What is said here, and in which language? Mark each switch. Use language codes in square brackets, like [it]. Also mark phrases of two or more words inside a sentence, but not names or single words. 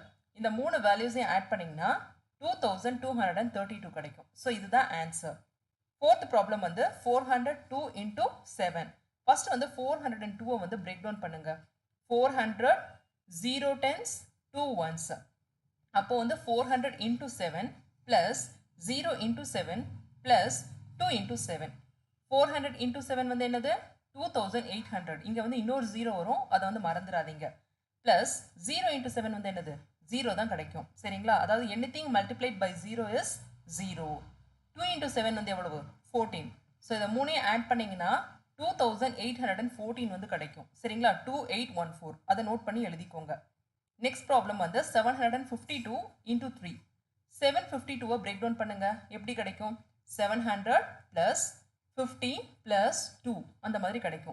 [ta] இந்த மூணு வேல்யூஸையும் ஆட் பண்ணிங்கன்னா 2232 கிடைக்கும். ஸோ இதுதான் ஆன்சர். [en] fourth problem [ta] வந்து 402 into 7. ஃபர்ஸ்ட் வந்து 402 வந்து [en] break down [ta] பண்ணுங்க. [en] 400 0 10s 2 ones. [ta] அப்போ வந்து [en] 400 into 7 plus 0 into 7 plus 2 into 7. [ta] 400 into 7 வந்து என்னது 2800. இங்கே வந்து இன்னொரு 0 வரும், அதை வந்து மறந்துடாதீங்க. ப்ளஸ் 0 into 7 வந்து என்னது 0 தான் கிடைக்கும். சரிங்களா? [en] அதாவது anything multiplied by 0 is 0. 2 into 7 [ta] வந்து எவ்வளவு [en] 14. [ta] ஸோ இதை மூணையும் ஆட் பண்ணிங்கன்னா 2814 வந்து கிடைக்கும். சரிங்களா? 2814 அதை நோட் பண்ணி எழுதிக்கோங்க. [en] next problem [ta] வந்து 752 into 3. 752 [en] break down [ta] பண்ணுங்க. எப்படி கிடைக்கும்? 700 plus 50 plus 2 அந்த மாதிரி கிடைக்கும்.